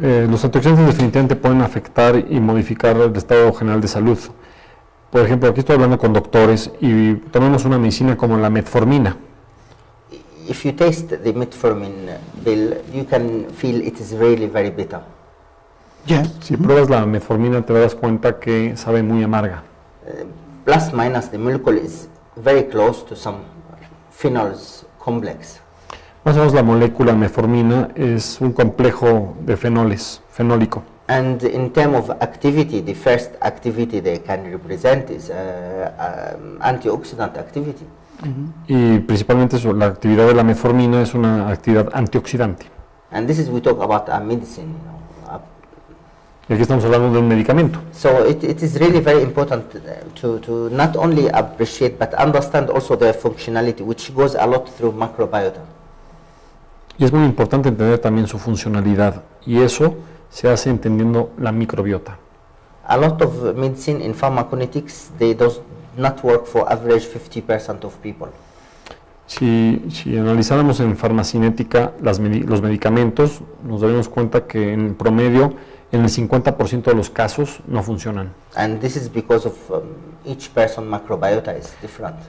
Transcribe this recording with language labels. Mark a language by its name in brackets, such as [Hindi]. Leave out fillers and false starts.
[Spanish] Los antioxidantes definitivamente pueden afectar y modificar el estado general de salud. Por ejemplo, aquí estoy hablando con doctores y tomamos una medicina como la metformina. [English] If you taste the metformin pill, you can feel it is really very bitter. Yeah. [Spanish] Si pruebas la metformina te das cuenta que sabe muy amarga. [English] Plus minus, the molecule is very close to some phenols complex. [Spanish] Más o menos la molécula metformina es un complejo de fenoles, fenólico. [English] And in terms of activity, the first activity they can represent is antioxidant activity. [Spanish] Y principalmente la actividad de la metformina es una actividad antioxidante. [English] And this is, we talk about a medicine, [Spanish] Y aquí estamos hablando de un medicamento. [English] So it is really very important to not only appreciate but understand also their functionality, which goes a lot through microbiota. [Spanish] Y es muy importante entender también su funcionalidad, y eso se hace entendiendo la microbiota. [English] A lot of medicine in pharmacokinetics, they does not work for average 50% of people. [Spanish] Si analizáramos en farmacinética los medicamentos, nos daremos cuenta que en promedio, en el 50% de los casos no funcionan. [English] And this is because of each person microbiota is different.